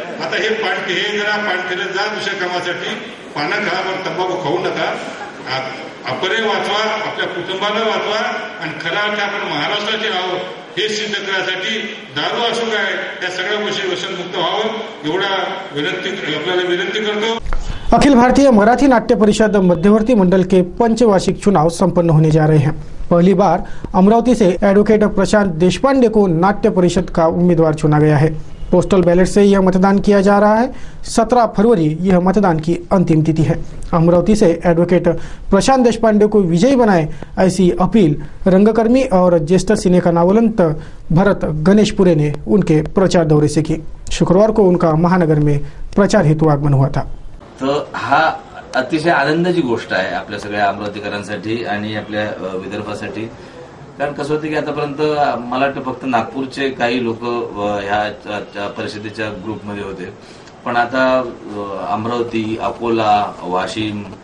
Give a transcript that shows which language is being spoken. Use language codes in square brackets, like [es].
[mr] आता हे जरा पाणठेले जा दुसऱ्या कामासाठी, पानं खा पण तंबाखू खाऊ नका, अपरे वाचवा, आपल्या कुटुंबाला वाचवा, आणि खरा अर्थ आपण महाराष्ट्राचे आहोत हे सिद्ध करण्यासाठी दारू असो काय या सगळ्या गोष्टी व्यसनमुक्त व्हावं एवढा आपल्याला विनंती करतो। [hi] अखिल भारतीय मराठी नाट्य परिषद मध्यवर्ती मंडल के पंचवार्षिक चुनाव संपन्न होने जा रहे हैं। पहली बार अमरावती से एडवोकेट प्रशांत देशपांडे को नाट्य परिषद का उम्मीदवार चुना गया है। पोस्टल बैलेट से यह मतदान किया जा रहा है। 17 फरवरी यह मतदान की अंतिम तिथि है। अमरावती से एडवोकेट प्रशांत देशपांडे को विजयी बनाए ऐसी अपील रंगकर्मी और ज्येष्ठ सिने का नावलंत भरत गणेशपुरे ने उनके प्रचार दौरे से की। शुक्रवार को उनका महानगर में प्रचार हेतु आगमन हुआ था। [mr] तो हा अतिशय आनंदाची गोष्ट आहे आपल्या सगळ्या अमरावतीकरांसाठी आणि आपल्या विदर्भासाठी, कारण कसं होतं की आतापर्यंत मला वाटतं फक्त नागपूरचे काही लोक ह्या परिषदेच्या ग्रुपमध्ये होते, पण आता अमरावती, अकोला, वाशिम